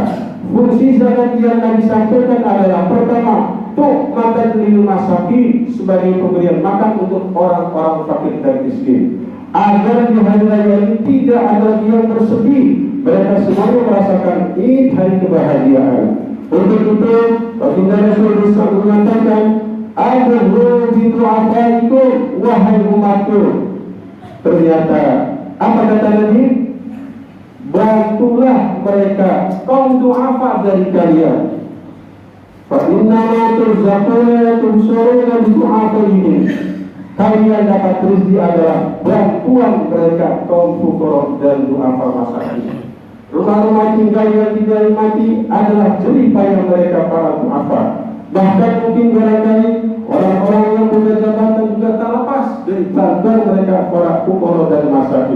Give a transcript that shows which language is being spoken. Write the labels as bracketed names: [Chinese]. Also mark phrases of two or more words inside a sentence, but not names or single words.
[Indonesian] Fungsi zakat yang akan disampaikan adalah pertama, [Arabic] طعمة للمساكين, [Indonesian] sebagai pemberian makan untuk orang-orang fakir dan miskin, agar di hari raya ini tidak ada yang bersedih, mereka semuanya merasakan Id, hari kebahagiaan. Untuk itu baginda Rasul mengatakan, [Arabic] ادهو بضعفائكم, [Indonesian] wahai umatku. Ternyata apa kata Nabi? Bantulah mereka, kaum du'afa dari kalian. [Arabic] فإنما ترزقون تنصرون بضعفائهم. [Indonesian] Kalian dapat rezeki adalah bantuan mereka, kaum fuqara dan [Arabic] ضعفاء مساكين. [Indonesian] Rumah-rumah tinggal yang tidak mati adalah jerih payah mereka para du'afa. Bahkan mungkin barangkali orang-orang yang punya jabatan juga tak lepas dari bantuan mereka para fuqara dan masakin.